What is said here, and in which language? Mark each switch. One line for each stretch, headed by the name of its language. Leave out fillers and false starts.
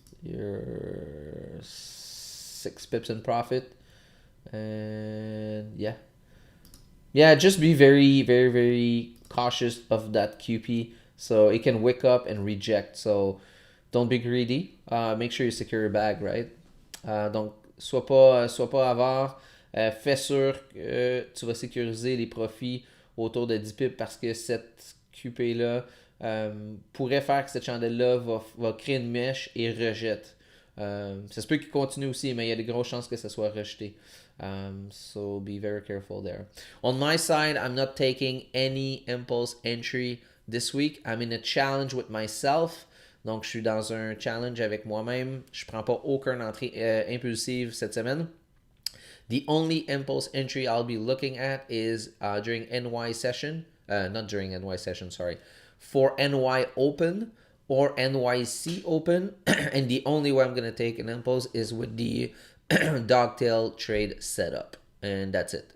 English: You're 6 pips in profit. And yeah. Yeah, just be very, very, very cautious of that QP. So it can wick up and reject. So don't be greedy. Make sure you secure your bag, right?
French: Donc, sois pas avare. Fais sûr que tu vas sécuriser les profits autour de 10 pips parce que cette QP-là pourrait faire que cette chandelle-là va créer une mèche et rejette. Ça se peut qu'il continue aussi, mais il y a de grosses chances que ça soit rejeté.
English: So be very careful there. On my side, I'm not taking any impulse entry this week. I'm in a challenge with myself.
French: Donc, je suis dans un challenge avec moi-même. Je prends pas aucune entrée impulsive cette semaine.
English: The only impulse entry I'll be looking at is during NY session. Not during NY session, sorry. For NY Open or NYC Open. And the only way I'm going to take an impulse is with the dogtail trade setup. And that's it.